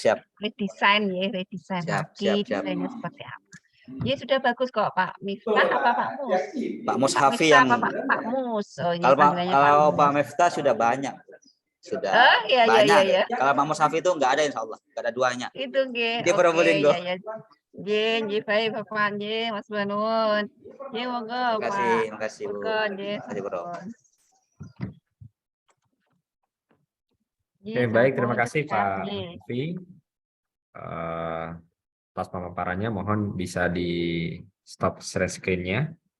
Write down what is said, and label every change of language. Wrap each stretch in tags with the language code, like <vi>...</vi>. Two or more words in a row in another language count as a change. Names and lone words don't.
<id>Redesain lagi desainnya seperti apa. Ya sudah bagus kok Pak Miftah apa Pak Mus? Pak Mus Hafi yang Pak Mus. Kalau Pak Miftah sudah banyak. Sudah banyak. Ya. Kalau Pak Mus Hafi itu nggak ada</id> <ar>insya Allah,</ar> <id>nggak ada duanya. Itu nggih. Di Probolinggo. Nggih, baik Bapak nggih, Mas Banun. Nggih, monggo Pak. Terima kasih Bu. Terima kasih Bro. Oke, baik, terima kasih Pak Hafi. Atas pemaparannya, mohon bisa di stop</id> <en>share screen-</en> <id>nya.</id>